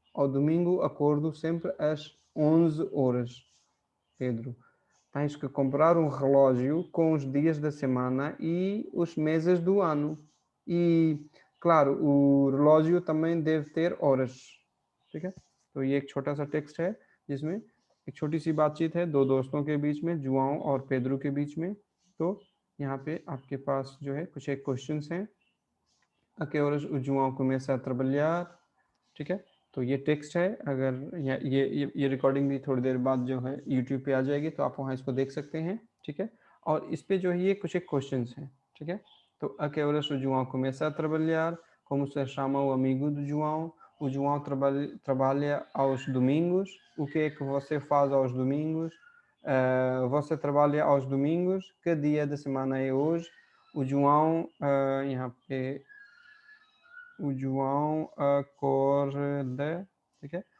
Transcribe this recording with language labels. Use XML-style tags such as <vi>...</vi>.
<pt>Ao domingo acordo sempre às 11 horas. Pedro, tens que comprar um relógio com os dias da semana e os meses do ano. E, claro, o relógio também deve ter horas.</pt> <hi>ठीक है? तो ये एक छोटा सा text है जिसमें एक छोटी सी बातचीत है दो दोस्तों के बीच में, जुआओ और पेद्रो के बीच में। तो यहाँ पे आपके पास जो है कुछ एक क्वेश्चंस हैं।</hi> <pt>A que horas o João começa a trabalhar?</pt> <hi>ठीक है, तो ये टेक्स्ट है। अगर ये रिकॉर्डिंग भी थोड़ी देर बाद जो है यूट्यूब पे आ जाएगी, तो आप वहाँ इसको देख सकते हैं। ठीक है, और इस पे जो है ये कुछ एक क्वेश्चंस हैं। ठीक है, तो</hi> <pt>a que horas o João começa a trabalhar? Como se chama o amigo do João? O João trabalha aos domingos. O que é que você faz aos domingos? Você trabalha aos domingos? Que dia da semana é hoje? O João,</pt> <hi>यहाँ पे</hi> <pt>o João acorda,</pt> <hi>ठीक है?</hi>